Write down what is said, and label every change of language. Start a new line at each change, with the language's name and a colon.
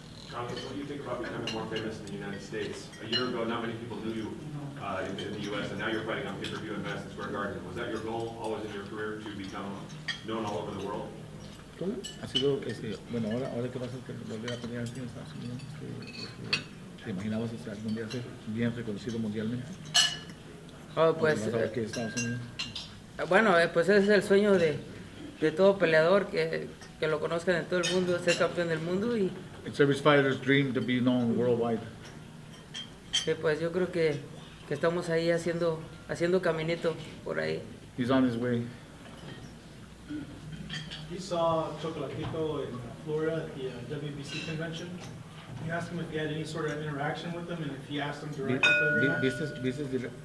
English: Carlos, what do you think about becoming more famous in the United States? A year ago, not many people knew you in the U.S., and now you're fighting on pay-per-view in Madison Square Garden. Was that your goal always in your career, to become known all over the world?
Spanish: ¿Cómo? Ha sido, bueno, ahora que vas a volver a pelear aquí en Estados Unidos, ¿te imaginabas algún día ser bien reconocido mundialmente? Oh, pues, ¿Vas a ver que Estados Unidos? Bueno, pues ese es el sueño de todo peleador, que lo conozcan en todo el mundo, ser campeón del mundo, y
English: It's every fighter's dream to be known worldwide.
Spanish: pues yo creo que estamos ahí haciendo caminito por ahí.
English: He's on his way. You saw Chocolatito in Florida at the WBC convention. You asked him if he had any sort of interaction with them and if he asked them directly for the rematch.